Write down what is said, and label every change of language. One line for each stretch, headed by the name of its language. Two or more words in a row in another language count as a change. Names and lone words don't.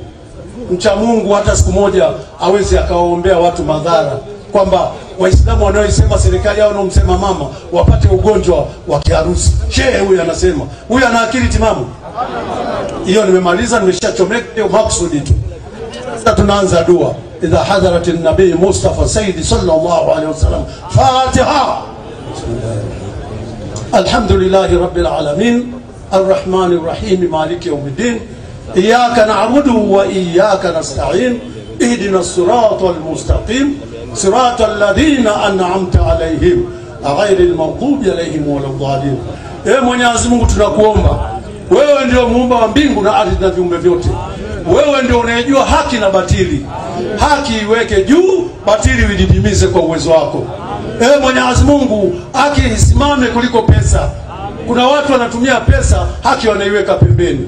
Swahili: Mcha Mungu hata siku moja hawezi akawaombea watu madhara, kwamba Waislamu wanaoisema serikali yao wanaomsema mama wapate ugonjwa wa kiharusi. Shehe huyu anasema, huyu ana akili timamu? Hiyo nimemaliza, nimeshachomeka maksudi tu. Sasa tunaanza dua.
Arabic: إذا حضرة النبي مصطفى سيد صلى الله عليه وسلم.
Swahili: Fatiha.
Arabic: الحمد لله رب العالمين. الرحمن الرحيم مالك يوم الدين إياك نعبد وإياك نستعين اهدنا الصراط المستقيم صراط الذين أنعمت عليهم غير المغضوب عليهم ولا الضالين.
Swahili: Mwenyezi Mungu tunakuomba, wewe ndio muumba wa mbingu na ardhi na viumbe vyote. Wewe ndio unayejua haki na batili. Haki iweke juu, batili uididimize kwa uwezo wako. Mwenyezi Mungu, haki isimame kuliko pesa. Kuna watu wanatumia pesa, haki wanaiweka pembeni.